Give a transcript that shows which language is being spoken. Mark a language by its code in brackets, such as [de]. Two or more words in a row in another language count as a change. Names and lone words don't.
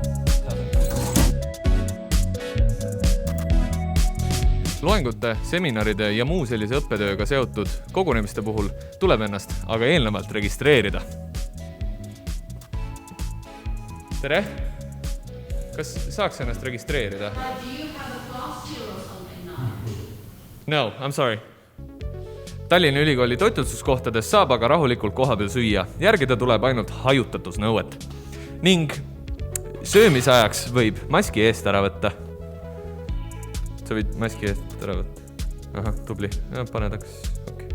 [et] Loengute, seminaride ja muu sellise õppetööga seotud kogunemiste puhul tuleb ennast aga eelnevalt registreerida. Tere! Kas saaks ennast registreerida? [en] No, I'm sorry. [et] Tallinna Ülikooli toitlustuskohtades saab aga rahulikult kohapeal süüa. Järgida tuleb ainult hajutatusnõuet. Ning söömise ajaks võib maski eest ära võtta. Sa võid maski eest ära võtta. Aha, tubli. Ja, pane taks. Okay.